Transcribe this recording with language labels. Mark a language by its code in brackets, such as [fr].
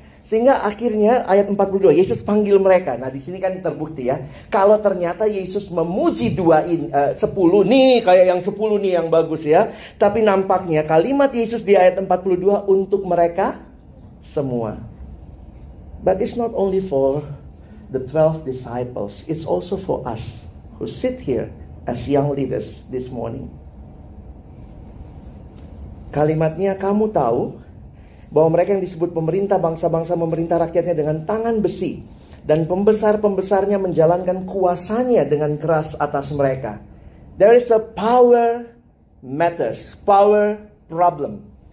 [id] Sehingga akhirnya ayat 42, Yesus panggil mereka. Nah di sini kan terbukti ya, kalau ternyata Yesus memuji 10 nih, kayak yang 10 nih yang bagus ya. Tapi nampaknya kalimat Yesus di ayat 42 untuk mereka semua. [en] But it's not only for the 12 disciples, it's also for us who sit here as young leaders this morning. [id] Kalimatnya, kamu tahu bahwa mereka yang disebut pemerintah bangsa-bangsa memerintah rakyatnya dengan tangan besi, dan pembesar-pembesarnya menjalankan kuasanya dengan keras atas mereka. [en] There is a power matters, power problem.